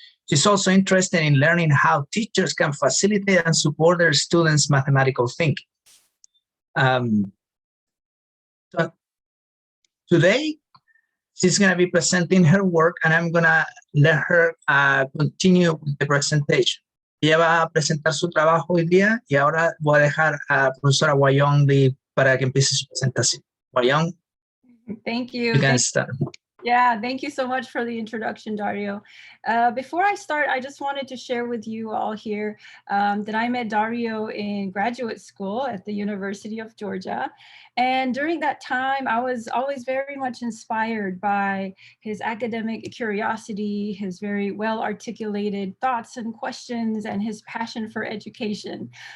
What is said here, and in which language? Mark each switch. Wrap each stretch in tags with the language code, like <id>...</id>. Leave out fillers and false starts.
<en>She's also interested in learning how teachers can facilitate and support their students' mathematical thinking. Today, she's going to be presenting her work, and I'm going to let her continue with the presentation.</en> <es>Ella va a presentar su trabajo hoy día y ahora voy a dejar a la profesora Wyong Lee para que empiece su presentación.</es> <en>Wyong, thank you. You can start. Yeah, thank you so much for the introduction, Dario. Before I start, I just wanted to share with you all here that I met Dario in graduate school at the University of Georgia. And during that time, I was always very much inspired by his academic curiosity, his very well-articulated thoughts and questions, and his passion for education.</en>